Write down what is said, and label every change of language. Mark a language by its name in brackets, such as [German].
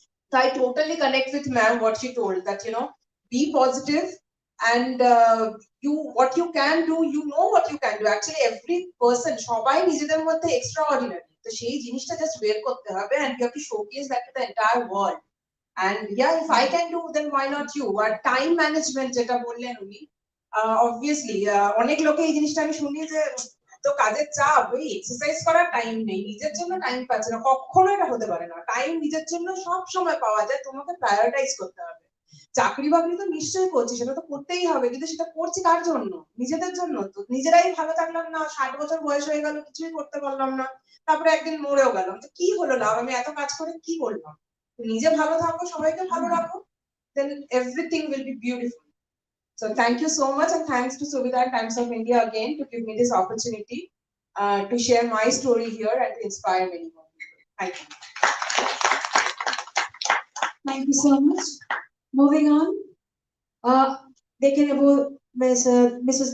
[English] So I totally connect with ma'am what she told, that be positive, and what you can do, what you can do. Actually every person [Bangla] সবাই নিজেদের মধ্যে [English] extraordinary, [Bangla] তো সেই জিনিসটা [English] just [Bangla] বের করতে হবে, [English] and you have to showcase that to the entire world. And yeah, if I can do, then why not you? [Bangla] আর time management যেটা বললেন উনি, obviously অনেক লোকে এই জিনিসটা আমি শুনি যে তো কাজের চাপ, ওই এক্সারসাইজ করার টাইম নেই, নিজের জন্য টাইম পাচ্ছে না। কখনো এটা হতে পারে না, টাইম নিজের জন্য সব সময় পাওয়া যায়, তোমাকে প্রায়োরিটাইজ করতে হবে। চাকরি বাকরি তো নিশ্চয়ই করছি, সেটা তো করতেই হবে, কিন্তু সেটা করছি কার জন্য? নিজেদের জন্য। তো নিজেরাই ভালো থাকলাম না, 60 বছর বয়স হয়ে গেল, কিছুই করতে পারলাম না, তারপরে একদিন মরেও গেলাম, তো কি হলো লাভ? আমি এত কাজ করে কি করলাম? নিজে ভালো থাকো, সবাইকে ভালো রাখো, [English] then everything will be beautiful. So thank you so much, and thanks to Suvida and Times of India again to give me this opportunity to share my story here and to inspire many more people. Thank you. Thank you so much. Moving on, [Bangla] দেখে নেব Mrs.